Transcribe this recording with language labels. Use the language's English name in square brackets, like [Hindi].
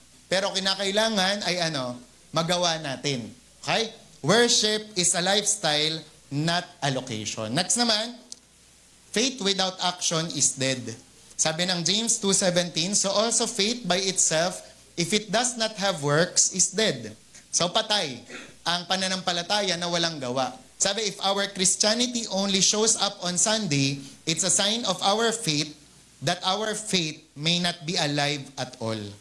[Filipino] Pero kinakailangan ay magawa natin. Okay? [English] Worship is a lifestyle, not a location. Next naman, faith without action is dead. [Filipino] Sabi ng [English] James 2:17, so also faith by itself, if it does not have works, is dead. [Filipino] So patay ang pananampalataya na walang gawa. [English] Sabi, if our Christianity only shows up on Sunday, it's a sign of our faith that our faith may not be alive at all.